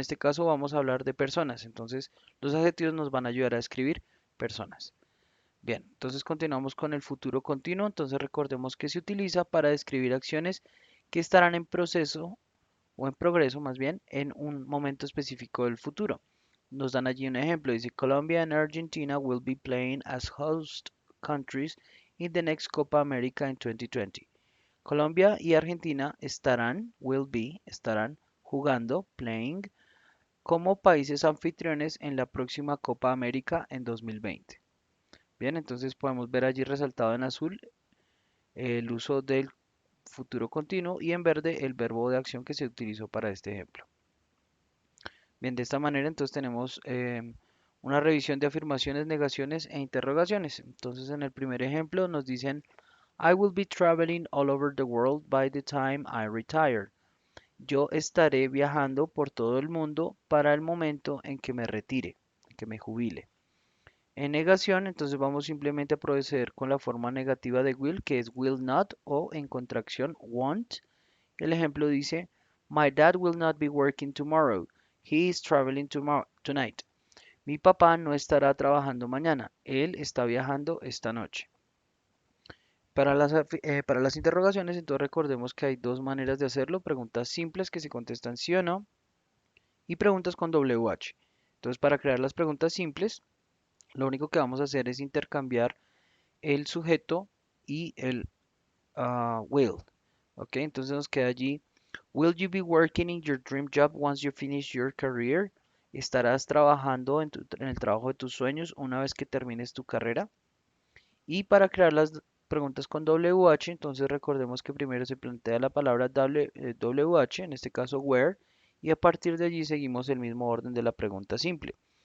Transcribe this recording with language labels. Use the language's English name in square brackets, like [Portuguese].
[Spanish] En este caso vamos a hablar de personas. Entonces los adjetivos nos van a ayudar a escribir personas. Bien, entonces continuamos con el futuro continuo. Entonces recordemos que se utiliza para describir acciones que estarán en proceso o en progreso más bien en un momento específico del futuro. Nos dan allí un ejemplo. [English] Dice Colombia and Argentina will be playing as host countries in the next Copa America in 2020. [Spanish] Colombia y Argentina estarán jugando, playing, como países anfitriones en la próxima Copa América en 2020. Bien, entonces podemos ver allí resaltado en azul el uso del futuro continuo y en verde el verbo de acción que se utilizó para este ejemplo. Bien, de esta manera entonces tenemos una revisión de afirmaciones, negaciones e interrogaciones. Entonces en el primer ejemplo nos dicen [English] I will be traveling all over the world by the time I retire. [Spanish] Yo estaré viajando por todo el mundo para el momento en que me retire, en que me jubile. En negación, entonces vamos simplemente a proceder con la forma negativa de will, que es will not, o en contracción won't. El ejemplo dice, [English] My dad will not be working tomorrow. He is traveling tonight. [Spanish] Mi papá no estará trabajando mañana. Él está viajando esta noche. Para las interrogaciones, entonces recordemos que hay dos maneras de hacerlo. Preguntas simples que se contestan sí o no y preguntas con WH. Entonces, para crear las preguntas simples, lo único que vamos a hacer es intercambiar el sujeto y el will. ¿Ok? Entonces nos queda allí [English] Will you be working in your dream job once you finish your career? [Spanish] ¿Estarás trabajando en el trabajo de tus sueños una vez que termines tu carrera? Y para crear las preguntas con WH, entonces recordemos que primero se plantea la palabra WH, en este caso where, y a partir de allí seguimos el mismo orden de la pregunta simple.